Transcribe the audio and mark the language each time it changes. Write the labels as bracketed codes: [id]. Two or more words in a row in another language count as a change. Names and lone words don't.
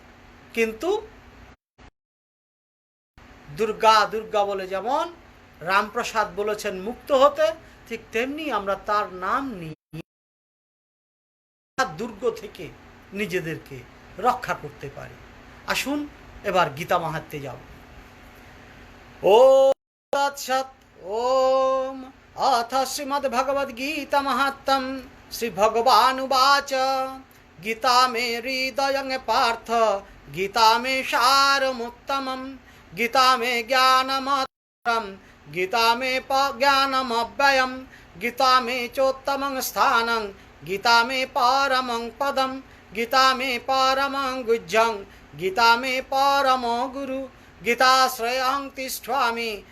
[bn] কিন্তু দুর্গা দুর্গা বলে যেমন রামপ্রসাদ বলেছেন মুক্ত হতে, ঠিক তেমনি আমরা তার নাম নিয়ে দুর্গ থেকে নিজেদেরকে রক্ষা করতে পারি। আসুন এবার গীতা মাহাত্ম্যে যাব। [sa] ও তৎসৎ। ওম अथ श्रीमद्भगवद्गीता महात्म्यं श्रीभगवानुवाच गीता मे हृदयं पार्थ गीता मे सारमुत्तमं गीता मे ज्ञानमत्रं गीता मे ज्ञानमव्ययं गीता मे चोत्तमं स्थानं गीता मे परमं पदं गीता मे परमं गुह्यं गीता मे परमो गुरु गीताश्रयं तिष्ठामि